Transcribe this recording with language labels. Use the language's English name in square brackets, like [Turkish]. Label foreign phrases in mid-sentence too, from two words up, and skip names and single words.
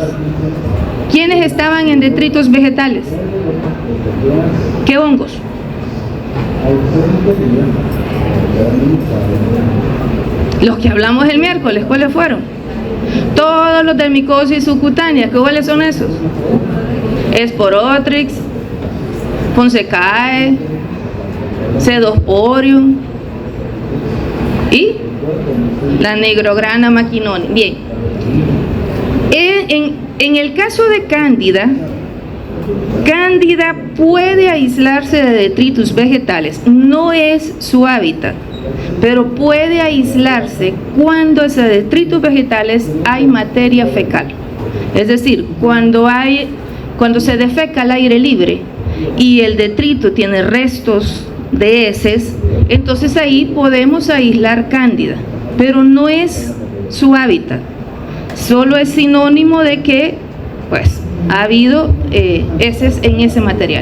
[Spanish] ¿Quiénes estaban en detritus vegetales? ¿Qué hongos? Los que hablamos el miércoles, ¿cuáles fueron? Todos los de micosis subcutánea. ¿Cuáles son esos? Sporotrix, Fonsecae, Cedosporium y la Negrograna maquinoni. Bien, en el caso de Cándida puede aislarse de detritus vegetales, no es su hábitat, pero puede aislarse cuando ese detritus vegetales hay materia fecal, es decir, cuando se defeca al aire libre y el detrito tiene restos de heces, entonces ahí podemos aislar Cándida, pero no es su hábitat, solo es sinónimo de que pues ha habido heces en ese material.